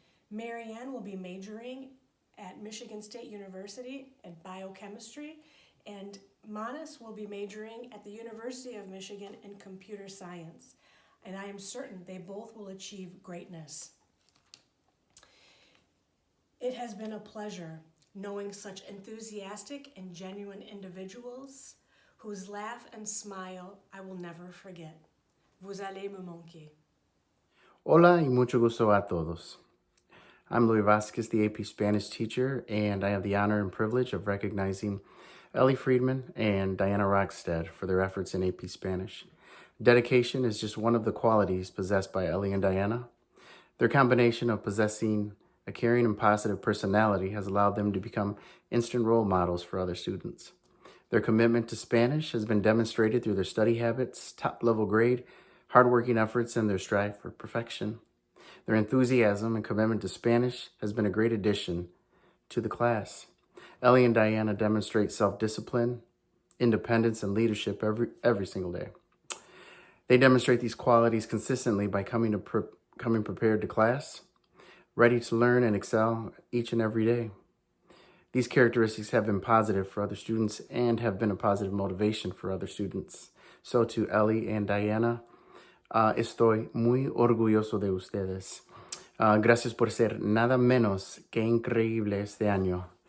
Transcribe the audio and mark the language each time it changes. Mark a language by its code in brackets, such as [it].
[en] Marianne will be majoring at Michigan State University in biochemistry, and Manas will be majoring at the University of Michigan in computer science, and I am certain they both will achieve greatness. It has been a pleasure knowing such enthusiastic and genuine individuals whose laugh and smile I will never forget. [fr] Vous allez me manquer. [es] Hola y mucho gusto a todos. [en] I'm Louis Vasquez, the AP Spanish teacher, and I have the honor and privilege of recognizing Ellie Friedman and Diana Rockstead for their efforts in AP Spanish. Dedication is just one of the qualities possessed by Ellie and Diana. Their combination of possessing a caring and positive personality has allowed them to become instant role models for other students. Their commitment to Spanish has been demonstrated through their study habits, top-level grade, hardworking efforts, and their strive for perfection. Their enthusiasm and commitment to Spanish has been a great addition to the class. Ellie and Diana demonstrate self-discipline, independence, and leadership every single day. They demonstrate these qualities consistently by coming prepared to class, ready to learn and excel each and every day. These characteristics have been positive for other students and have been a positive motivation for other students. So to Ellie and Diana, [es] estoy muy orgulloso de ustedes. Gracias por ser nada menos que increíble este año.